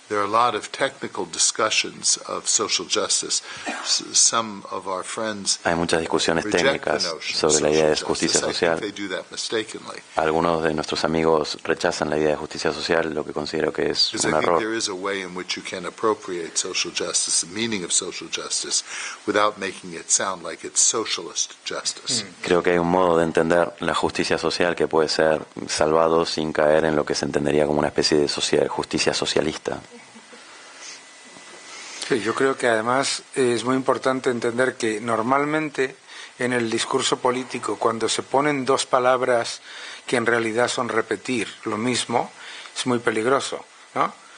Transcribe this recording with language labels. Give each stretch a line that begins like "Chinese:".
English: There are a lot of technical discussions of social justice. Some of our friends
Spanish: Hay muchas discusiones técnicas sobre la idea de justicia social. Algunos de nuestros amigos rechazan la idea de justicia social, lo que considero que es un error.
English: There is a way in which you can appropriate social justice, the meaning of social justice, without making it sound like it's socialist justice.
Spanish: Creo que hay un modo de entender la justicia social que puede ser salvado sin caer en lo que se entendería como una especie de justicia socialista. Sí, yo creo que además es muy importante entender que normalmente en el discurso político, cuando se ponen dos palabras que en realidad son repetir lo mismo, es muy peligroso, ¿no?